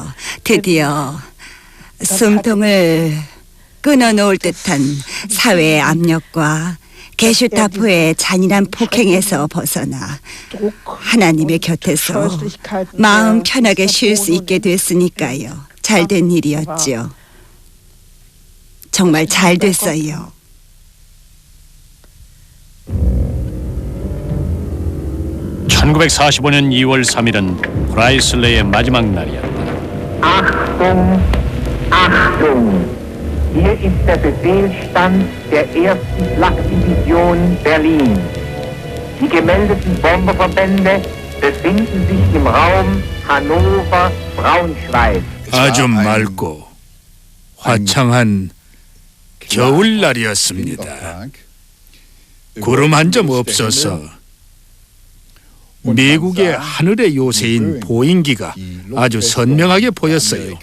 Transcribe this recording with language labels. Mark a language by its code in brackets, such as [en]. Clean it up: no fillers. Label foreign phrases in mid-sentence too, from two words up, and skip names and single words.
[ko] 드디어 숨통을 끊어놓을 듯한 사회의 압력과 게슈타포의 잔인한 폭행에서 벗어나 하나님의 곁에서 마음 편하게 쉴 수 있게 됐으니까요. 잘된 일이었죠. 정말 잘 됐어요. (1945년 2월 3일은 프라이슬러의 마지막 날이었다. [de] Achtung, Achtung! Hier ist der Befehlsstand der 1. Flakdivision Berlin. Die gemeldeten Bomberverbände befinden sich im Raum Hannover-Braunschweig. [ko] 아주 맑고 화창한 겨울날이었습니다. 구름 한 점 없어서 미국의 하늘의 요새인 보잉기가 아주 선명하게 보였어요.